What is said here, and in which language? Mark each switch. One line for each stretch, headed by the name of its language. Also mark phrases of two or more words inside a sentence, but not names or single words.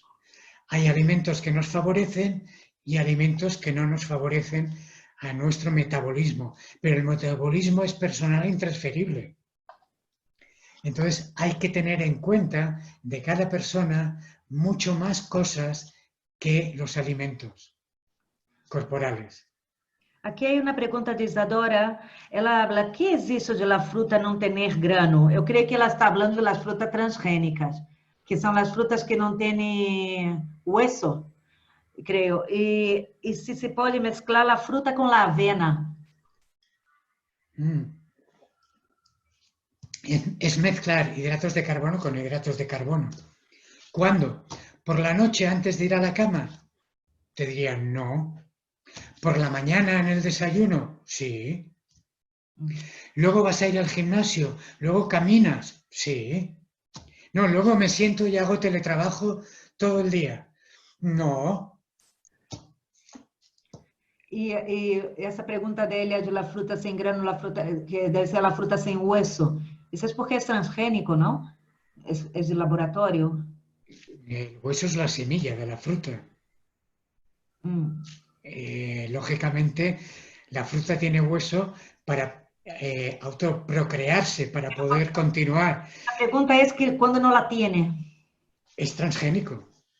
Spanish: Hay alimentos que nos favorecen y alimentos que no nos favorecen a nuestro metabolismo. Pero el metabolismo es personal e intransferible. Entonces hay que tener en cuenta de cada persona mucho más cosas que los alimentos corporales.
Portuguese: Aqui hay uma pergunta de Isadora.
Spanish: Ela habla, que existe de la fruta
Portuguese: não ter
Spanish: grano?
Portuguese: Eu creio que ela está falando de
Spanish: las frutas
Portuguese: transgênicas, que são as frutas que não têm hueso, creio. E se pode mesclar a fruta com a avena.
Spanish: Es mezclar hidratos de carbono con hidratos de carbono. ¿Cuándo? ¿Por la noche antes de ir a la cama? Te dirían no. ¿Por la mañana en el desayuno? Sí. ¿Luego vas a ir al gimnasio? ¿Luego caminas? Sí. No, luego me siento y hago teletrabajo todo el día. No.
Portuguese: E essa pergunta dele é
Spanish: de la fruta
Portuguese: sem
Spanish: grano, la fruta,
Portuguese: que deve ser a fruta sem hueso. Isso é porque é transgênico, não? É de laboratório?
Spanish: El hueso es la semilla de la fruta. Lógicamente, la fruta tiene hueso para autoprocrearse, para poder continuar. La pregunta es que cuando no la tiene. Es transgénico.